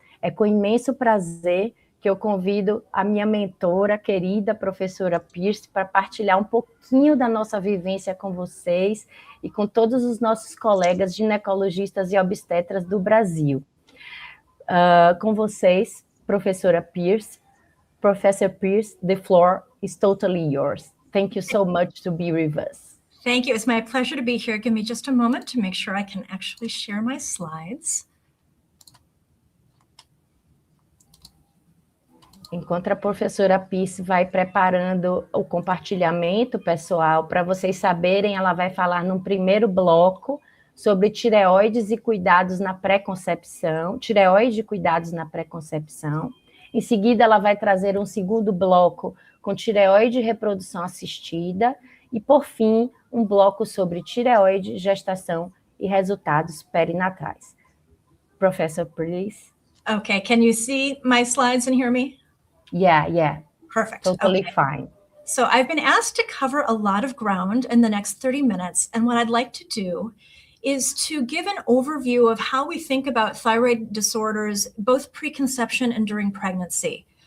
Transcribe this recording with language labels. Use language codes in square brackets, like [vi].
[pt] É com imenso prazer que eu convido a minha mentora, querida professora Pierce, para partilhar um pouquinho da nossa vivência com vocês e com todos os nossos colegas ginecologistas e obstetras do Brasil. Com vocês, professora Pierce. [en] Professor Pierce, the floor is totally yours. Thank you so much to be with us. Thank you. It's my pleasure to be here. Give me just a moment to make sure I can actually share my slides. [pt] Enquanto a professora Pis vai preparando o compartilhamento, pessoal, para vocês saberem, ela vai falar num primeiro bloco sobre tireoides e cuidados na pré-concepção, tireoide e cuidados na pré-concepção. Em seguida, ela vai trazer um segundo bloco com tireoide e reprodução assistida. E, por fim, um bloco sobre tireoide, gestação e resultados perinatais. [en] Professor, please. Okay, can you see my slides and hear me? Yeah. Perfect. Totally okay. fine. So I've been asked to cover a lot of ground in the next 30 minutes. And what I'd like to do is to give an overview of how we think about thyroid disorders, both preconception and during pregnancy.